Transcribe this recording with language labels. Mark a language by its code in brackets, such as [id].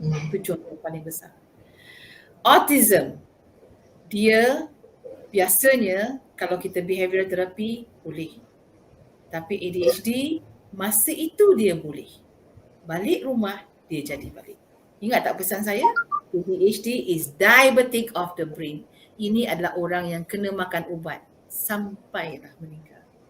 [ms] Itu contoh paling besar. Autism dia biasanya kalau kita behavioral therapy boleh. Tapi ADHD masa itu dia boleh. Balik rumah dia jadi balik. Ingat tak pesan saya? [en] ADHD is diabetic of the brain. [ms] Ini adalah orang yang kena makan ubat sampailah meninggal.